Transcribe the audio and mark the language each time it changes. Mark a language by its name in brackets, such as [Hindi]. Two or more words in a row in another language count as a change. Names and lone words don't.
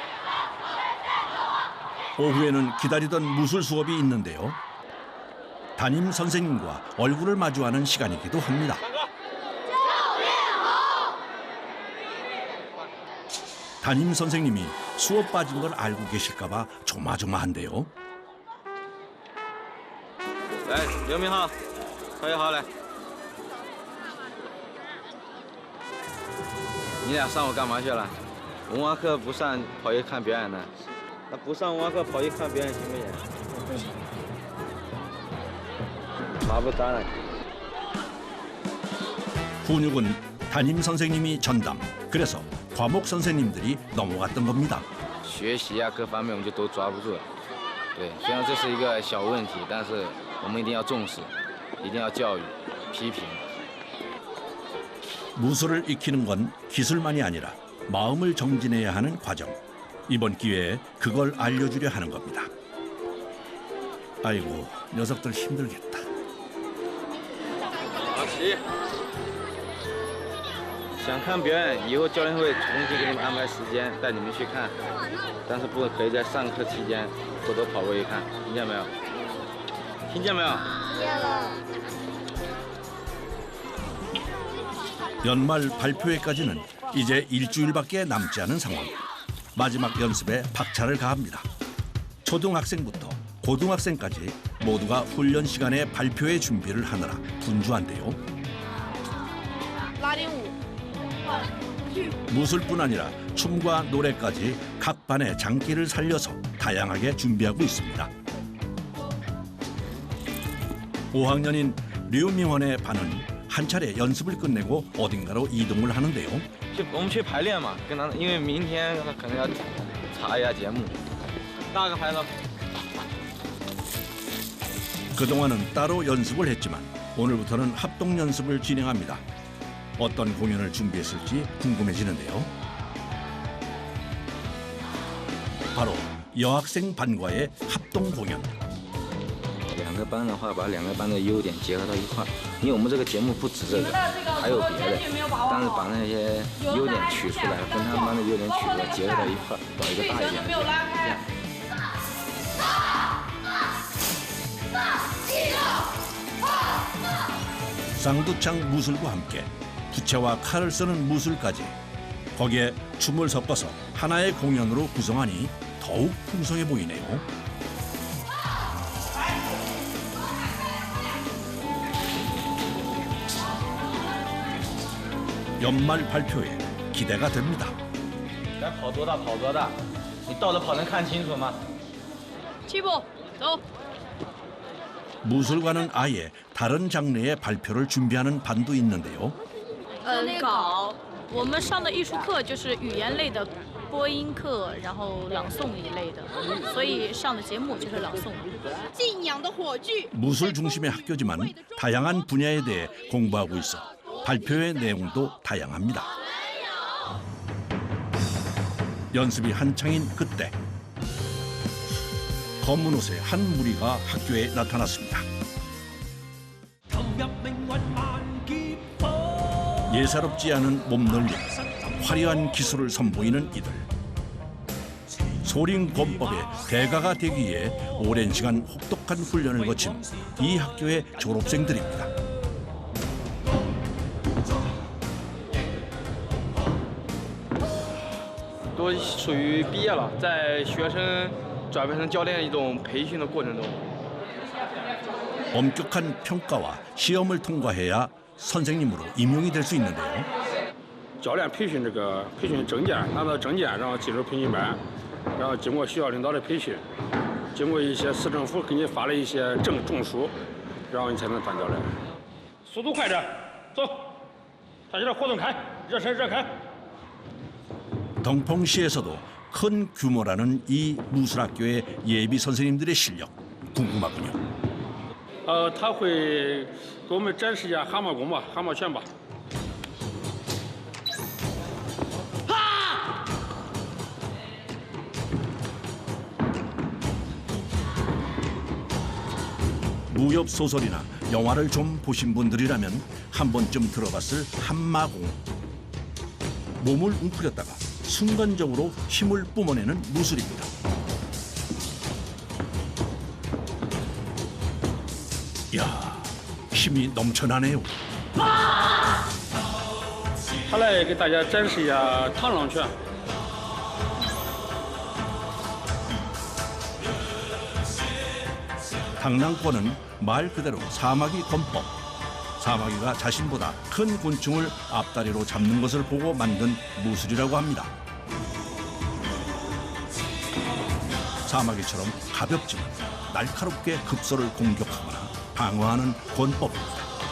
[Korean] 오후에는 기다리던 무술 수업이 있는데요. 담임 선생님과 얼굴을 마주하는 시간이기도 합니다. 담임 선생님이 수업 빠진 걸 알고 계실까 봐 조마조마한데요. [Chinese] 来，刘明浩，陶一豪来。你俩上午干嘛去了？文化课不上，跑去看表演呢？那不上文化课跑去看表演行不行？不行。 [Korean] 마부따라. 훈육은 담임 선생님이 전담. 그래서 과목 선생님들이 넘어갔던 겁니다. [Chinese] 学习啊，各方面我们就都抓不住了。对，虽然这是一个小问题，但是我们一定要重视，一定要教育、批评。 [Korean] 무술을 익히는 건 기술만이 아니라 마음을 정진해야 하는 과정. 이번 기회에 그걸 알려주려 하는 겁니다. 아이고, 녀석들 힘들겠다. [Chinese] 好，起。想看表演，以后教练会重新给你们安排时间带你们去看，但是不可以在上课期间偷偷跑过去看，听见没有？听见没有？ [Korean] 연말 발표회까지는 이제 일주일밖에 남지 않은 상황. 마지막 연습에 박차를 가합니다. 초등학생부터 고등학생까지 모두가 훈련 시간에 발표회 준비를 하느라 분주한데요. 무술뿐 아니라 춤과 노래까지 각 반의 장기를 살려서 다양하게 준비하고 있습니다. 5학년인 류명원의 반은 한 차례 연습을 끝내고 어딘가로 이동을 하는데요. [Chinese] 我们去排练嘛，跟他，因为明天他可能要查一下节目。大个牌子。 [Korean] 그동안은 따로 연습을 했지만 오늘부터는 합동 연습을 진행합니다. 어떤 공연을 준비했을지 궁금해지는데요. 바로 여학생 반과의 합동 공연. [Chinese] 两个班的话，把两个班的优点结合到一块儿，因为我们这个节目不止这个，还有别的，但是把那些优点取出来，跟他们班的优点取出来，结合到一块儿，搞一个大一点的节目，这样。 [Korean] 쌍두창 무술과 함께 부채와 칼을 쓰는 무술까지 거기에 춤을 섞어서 하나의 공연으로 구성하니 더욱 풍성해 보이네요. 연말 발표에 기대가 됩니다. [Chinese] 咱跑多大跑多大，你倒着跑能看清楚吗？起步，走。 [Korean] 무술과는 아예 다른 장르의 발표를 준비하는 반도 있는데요. [Chinese] 稿，我们上的艺术课就是语言类的播音课，然后朗诵一类的，所以上的节目就是朗诵。敬仰的火炬。 [Korean] 무술 중심의 학교지만 다양한 분야에 대해 공부하고 있어 발표의 내용도 다양합니다. 연습이 한창인 그때 검은 옷의 한 무리가 학교에 나타났습니다. 예사롭지 않은 몸놀림, 화려한 기술을 선보이는 이들. 소림 권법의 대가가 되기 위해 오랜 시간 혹독한 훈련을 거친 이 학교의 졸업생들입니다. [Chinese] 都属于毕业了，在学生转变成教练一种培训的过程中。 [Korean] 엄격한 평가와 시험을 통과해야 선생님으로 임용이 될 수 있는데요. [Chinese] 教练培训培训证件，拿到证件，然后进入培训班，然后经过学校领导的培训，经过一些市政府给你发了一些证书，然后你才能当教练。速度快点，走，大家的活动开，热身热开。 [Korean] 덩펑시에서도 큰 규모라는 이 무술학교의 예비 선생님들의 실력 궁금하군요. [Chinese] 他会给我们展示一下蛤蟆功吧，蛤蟆拳吧。 [Korean] 무협 소설이나 영화를 좀 보신 분들이라면 한 번쯤 들어봤을 한마공. 몸을 웅크렸다가 순간적으로 힘을 뿜어내는 무술입니다. 이야, 힘이 넘쳐나네요. [Chinese] 他来给大家展示一下螳螂拳。 [Korean] 당랑권은 말 그대로 사마귀 권법. 사마귀가 자신보다 큰 곤충을 앞다리로 잡는 것을 보고 만든 무술이라고 합니다. 사마귀처럼 가볍지만 날카롭게 급소를 공격하거나 방어하는 권법입니다.